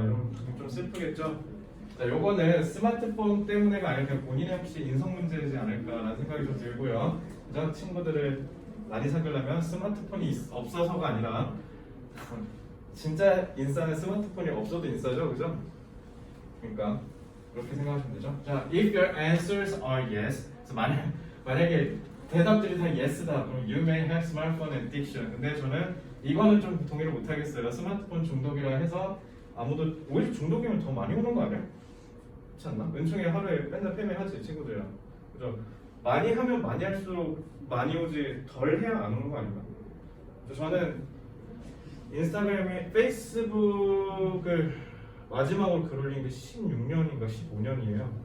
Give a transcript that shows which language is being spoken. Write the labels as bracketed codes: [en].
[ko] 이러면 좀 슬프겠죠? 자, 요거는 스마트폰 때문에가 아니라 그냥 본인의 혹시 인성 문제이지 않을까라는 생각이 좀 들고요. 그죠? 친구들을 많이 사귀려면 스마트폰이 없어서가 아니라 진짜 인싸는 스마트폰이 없어도 인싸죠, 그죠? 그러니까 그렇게 생각하시면 되죠. [en] 자, if your answers are yes, [ko] 그래서 만약에 대답들이 다 yes다, 그럼 [en] you may have smartphone addiction. [ko] 근데 저는 이거는 좀 동의를 못 하겠어요. 스마트폰 중독이라 해서 아무도 오히려 중독이면 더 많이 오는 거 아니야? 그렇지 않나? 은총이 하루에 맨날 팸에 하지 친구들이랑. 그죠? 많이 하면 많이 할수록 많이 오지 덜 해야 안 오는 거 아닌가? 저는 인스타그램에 페이스북을 마지막으로 글 올린 게 16년인가 15년이에요.